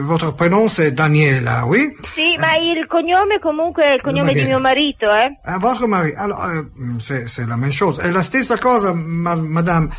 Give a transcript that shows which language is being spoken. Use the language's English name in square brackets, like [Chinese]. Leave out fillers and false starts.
[French] Votre prénom c'est Daniela, oui? [Italian] Sì, ma il cognome comunque è il cognome di mio marito, [French] Votre mari, alors, c'est la même chose, [Italian] è la stessa cosa, [French] madame.